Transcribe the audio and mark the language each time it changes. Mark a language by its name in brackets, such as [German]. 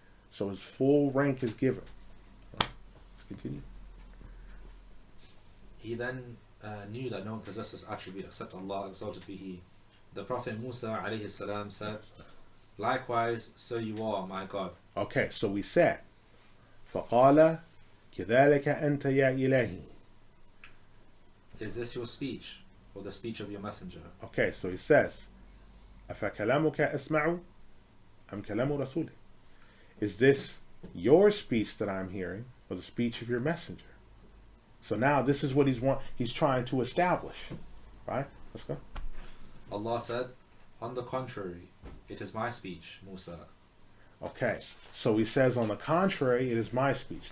[English] So his full rank is given. Right? Let's continue. He then knew that no one possesses attribute except Allah, exalted be He. The Prophet Musa alayhi salam said, likewise, so you are, my God. Okay, so we said, [Arabic] فَقَالَ كَذَلِكَ أَنْتَ يَا إِلَهِي. [English] Is this your speech, or the speech of your messenger? Okay, so he says, [Arabic] أَفَكَلَامُكَ أَسْمَعُ أَمْ كَلَامُ رَسُولِكَ. [English] Is this your speech that I'm hearing, or the speech of your messenger? So now this is what he's trying to establish. Right? Let's go. Allah said, on the contrary, it is my speech, Musa. Okay, so he says, on the contrary, it is my speech.